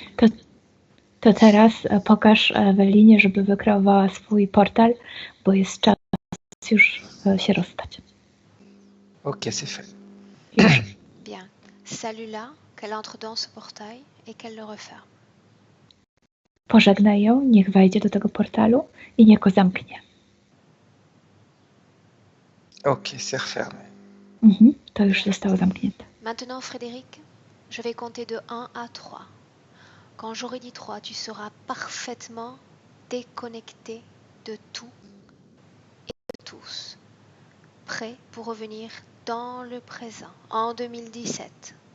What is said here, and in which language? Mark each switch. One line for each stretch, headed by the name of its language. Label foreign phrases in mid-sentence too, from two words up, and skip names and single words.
Polish: To teraz pokaż Ewelinie, żeby wykreowała swój portal, bo jest czas już się rozstać.
French: Ok, c'est fait.
Polish: Już.
French: Bien. Salue-la, qu'elle entre dans ce portail et qu'elle le referme.
Polish: Pożegnaj ją, niech wejdzie do tego portalu i niech go zamknie.
French: Ok, c'est refermé.
Polish: To już zostało zamknięte.
French: Maintenant, Frédéric, je vais compter de 1 à 3. Quand j'aurai dit 3, tu seras parfaitement déconnecté de tout et de tous. Prêt pour revenir dans le présent, en 2017.